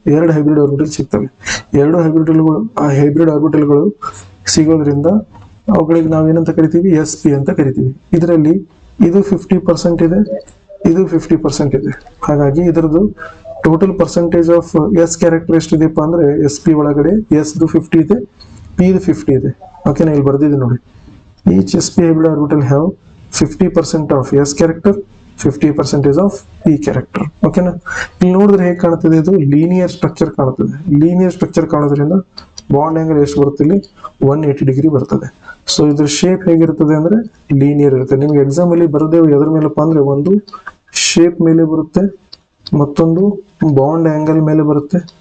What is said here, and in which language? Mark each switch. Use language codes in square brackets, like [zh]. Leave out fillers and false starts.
[kn] 2 hybrid orbital ಸಿಗ್ತವೆ. 2 hybrid ಆರ್ಬಿಟಲ್ಗಳು ಸಿಗೋದ್ರಿಂದ ಅವುಗಳಿಗೆ ನಾವೇನಂತ ಕರಿತೀವಿ? sp ಅಂತ ಕರಿತೀವಿ. ಇದರಲ್ಲಿ ಇದು 50% ಇದೆ, ಇದು 50% ಇದೆ. ಹಾಗಾಗಿ ಇದರದ್ದು total percentage of S character ಎಷ್ಟಿದೆಪ್ಪ ಅಂದ್ರೆ, sp ಒಳಗಡೆ s 50 ಇದೆ, p 50 ಇದೆ. ಓಕೆನಾ, ಇಲ್ಲಿ ಬರ್ದಿದೆ ನೋಡಿ. [en] Each sp hybrid orbital have 50% of s character, 50% of p character. [kn] ಓಕೆನಾ, ಇಲ್ಲಿ ನೋಡಿದ್ರೆ ಹೇಗೆ ಕಾಣುತ್ತದೆ? ಇದು ಲೀನಿಯರ್ ಸ್ಟ್ರಕ್ಚರ್ ಕಾಣುತ್ತದೆ. ಲೀನಿಯರ್ ಸ್ಟ್ರಕ್ಚರ್ ಕಾಣೋದ್ರಿಂದ ಬಾಂಡ್ ಆಂಗಲ್ ಎಷ್ಟು ಬರುತ್ತೆ? ಇಲ್ಲಿ 180 ಡಿಗ್ರಿ ಬರ್ತದೆ. ಸೊ ಇದ್ರ ಶೇಪ್ ಹೇಗಿರ್ತದೆ ಅಂದ್ರೆ ಲೀನಿಯರ್ ಇರುತ್ತೆ. ನಿಮ್ಗೆ ಎಕ್ಸಾಮ್ ಅಲ್ಲಿ ಬರದೇ ಎದ್ರ ಮೇಲಪ್ಪ ಅಂದ್ರೆ, ಒಂದು ಶೇಪ್ ಮೇಲೆ ಬರುತ್ತೆ, ಮತ್ತೊಂದು ಬಾಂಡ್ ಆಂಗಲ್ ಮೇಲೆ ಬರುತ್ತೆ,